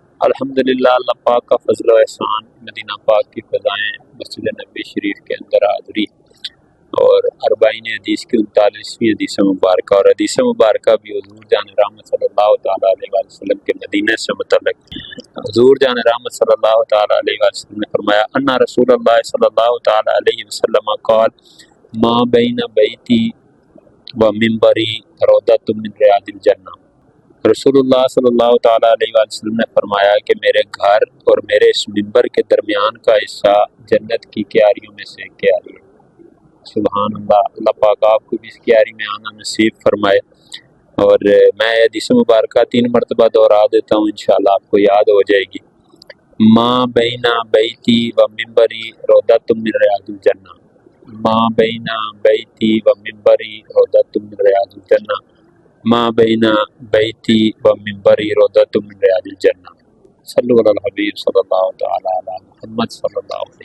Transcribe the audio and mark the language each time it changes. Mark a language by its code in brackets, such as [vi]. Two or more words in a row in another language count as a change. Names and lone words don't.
[ur] الحمدللہ اللہ پاک کا فضل و احسان، مدینہ پاک کی فضائیں، مسجد نبی شریف کے اندر حاضری اور اربعین حدیث کی 39ویں حدیث مبارکہ، اور حدیث مبارکہ بھی حضور جان رحمت [ar] صلی اللہ تعالیٰ علیہ وآلہ وسلم [ur] کے مدینہ سے متعلق۔ حضور جان رحمت [ar] صلی اللہ تعالیٰ علیہ وآلہ وسلم [ur] نے فرمایا [ar] ان رسول اللہ صلی اللہ تعالیٰ علیہ وسلم قال ما بین بیتی و منبری روضۃ من ریاض الجنہ۔ [ur] رسول اللہ [ar] صلی اللہ تعالیٰ علیہ وآلہ وسلم [ur] نے فرمایا کہ میرے گھر اور میرے اس منبر کے درمیان کا حصہ جنت کی کیاریوں میں سے ایک کیاری ہے۔ [ar] سبحان اللہ، [ur] اللہ پاک آپ کو بھی اس کیاری میں آنا نصیب فرمائے۔ اور میں حدیث مبارکہ 3 مرتبہ دہرا دیتا ہوں، [ar] انشاءاللہ [ur] آپ کو یاد ہو جائے گی۔ [ar] ما بین بیتی و منبری روضۃ من ریاض الجنہ، ما بین بیتی و منبری روضۃ من ریاض الجنہ، ما بین بیتی و منبری روضۃ من ریاض الجنہ۔ صلو علی الحبیب صلی اللہ تعالی علی محمد صلی اللہ